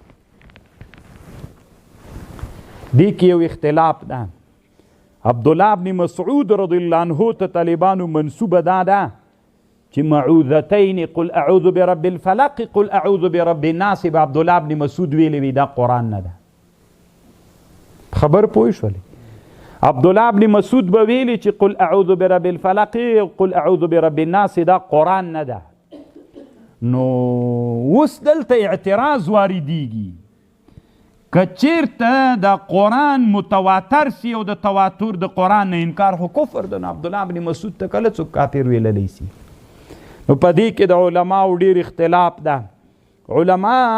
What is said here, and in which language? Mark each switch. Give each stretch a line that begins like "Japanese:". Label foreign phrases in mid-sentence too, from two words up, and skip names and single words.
Pashto: دی کې یو اختلاف ده عبدالله بن مسعود رضی الله عنه ته طالبانو منسوبه ده چې معوذتین
Arabic: قل اعوذ برب الفلق قل اعوذ برب
Pashto: الناس به عبدالله بن مسعود ویلی وی دا قرآن نه ده خبر پوه شولې عبدالله بن مسعود به ویلی چې
Arabic: قل اعوذ برب الفلق قل اعوذ برب الناس
Pashto: دا قرآن نه ده نو اوس دلته اعتراض واردیږي که چیرته د قرآن متواتر سی او د تواتر د قرآن نه انکار خو کفر ده نو عبدالله بن مسعود ته کله څوک کافر ویللی سی نو په دې کې د علماو ډېر اختلاف ده علما